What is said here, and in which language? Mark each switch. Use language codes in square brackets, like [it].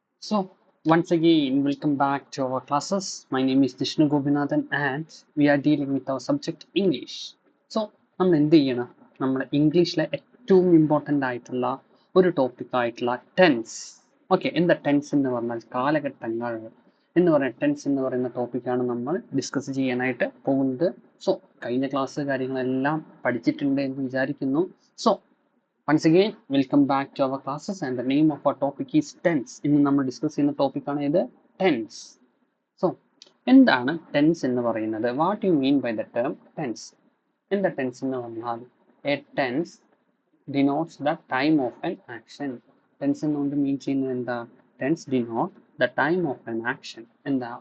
[en] So, once again, welcome back to our classes. My name is Vishnu Gopinathan and we are dealing with our subject English. [ml] So, നമ്മൾ എന്ത് ചെയ്യണം? നമ്മുടെ ഇംഗ്ലീഷിലെ ഏറ്റവും important ആയിട്ടുള്ള ഒരു ടോപ്പിക് ആയിട്ടുള്ള ടെൻസ്. ഓക്കെ, എന്താ ടെൻസ് എന്ന് പറഞ്ഞാൽ കാലഘട്ടങ്ങൾ എന്ന് പറയുന്ന ടെൻസ് എന്ന് പറയുന്ന ടോപ്പിക്കാണ് നമ്മൾ ഡിസ്കസ് ചെയ്യാനായിട്ട് പോകുന്നത്. സോ, കഴിഞ്ഞ ക്ലാസ് കാര്യങ്ങളെല്ലാം പഠിച്ചിട്ടുണ്ട് എന്ന് വിചാരിക്കുന്നു. [en] So, once again, welcome back to our classes and the name of our topic is tense. [ml] ഇന്ന് നമ്മൾ ഡിസ്കസ് ചെയ്യുന്ന ടോപ്പിക്കാണ് ഇത് ടെൻസ്. സോ എന്താണ് ടെൻസ് എന്ന് പറയുന്നത്? [en] What you mean by the term tense? [ml] എന്താ ടെൻസ് എന്ന് പറഞ്ഞാൽ [en] A tense denotes the time of an action. [ml] Tense എന്നുകൊണ്ട് മീൻ ചെയ്യുന്നത് എന്താ? [en] Tense denote the time of an action. എന്താ?